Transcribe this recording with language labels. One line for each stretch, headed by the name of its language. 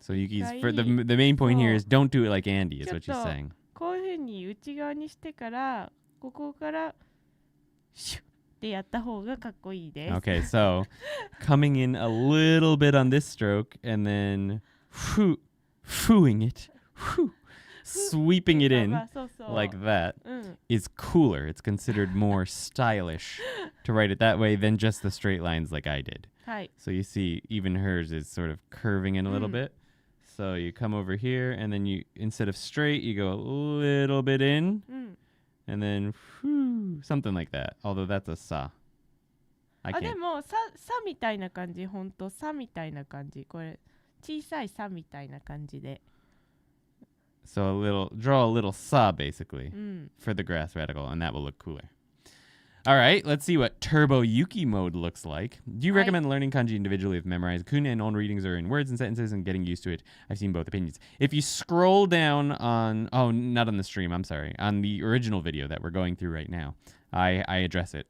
English: So Yuki's the main point here is don't do it like Andy is what she's saying.
Japanese: こういう風に内側にしてからここからシュッってやった方がかっこいいです。
English: Okay, so coming in a little bit on this stroke and then fooing it, sweeping it in like that is cooler. It's considered more stylish to write it that way than just the straight lines like I did. So you see, even hers is sort of curving in a little bit. So you come over here and then you, instead of straight, you go a little bit in. And then, something like that. Although that's a sa. I can't.
Japanese: でもさみたいな感じ、ほんとさみたいな感じ。これ小さいさみたいな感じで。
English: So draw a little sa basically for the grass radical, and that will look cooler. All right, let's see what Turbo Yuki mode looks like. Do you recommend learning kanji individually with memorized kun and own readings or in words and sentences and getting used to it? I've seen both opinions. If you scroll down on, not on the stream, I'm sorry, on the original video that we're going through right now, I address it.